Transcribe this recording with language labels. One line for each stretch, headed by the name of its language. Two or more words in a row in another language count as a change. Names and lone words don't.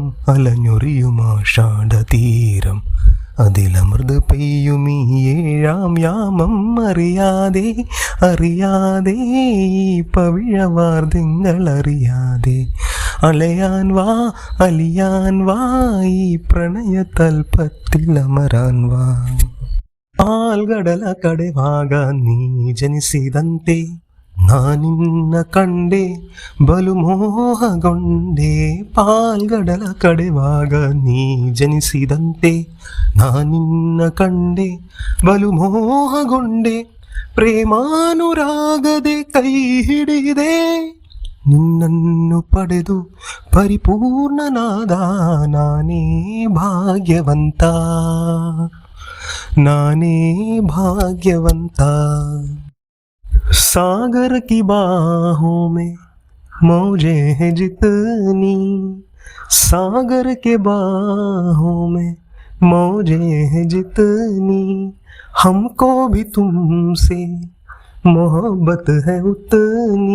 Malayalam: അലഞ്ഞൊറിയുമാഷാഢതീരം, അതിലമൃത് പെയ്യുമീ ഏഴാം യാമം. അറിയാതെ അറിയാതെ പവിഴവാർദ്യങ്ങൾ അറിയാതെ അലയാൻ വാ അലിയാൻ വാ, ഈ പ്രണയതൽപ്പത്തിൽ അമരാൻ വാ.
Kannada: ಆಲ್ಗಡಲ ಕಡೆವಾಗ ನೀ ಜನಿಸಿದಂತೆ ನಾನಿನ್ನ ಕಂಡೆ ಬಲು ಮೋಹಗೊಂಡೆ. ಪಾಲ್ಗಡಲ ಕಡೆವಾಗ ನೀ ಜನಿಸಿದಂತೆ ನಾನಿನ್ನ ಕಂಡೆ ಬಲು ಮೋಹಗೊಂಡೆ. ಪ್ರೇಮಾನುರಾಗದೆ ಕೈ ಹಿಡಿದೆ, ನಿನ್ನನ್ನು ಪಡೆದು ಪರಿಪೂರ್ಣನಾದ ನಾನೇ ಭಾಗ್ಯವಂತ, ನಾನೇ ಭಾಗ್ಯವಂತ.
Hindi: सागर की बाहों में मौजें हैं जितनी, सागर के बाहों में मौजें हैं जितनी. हमको भी तुमसे मोहब्बत है उतनी.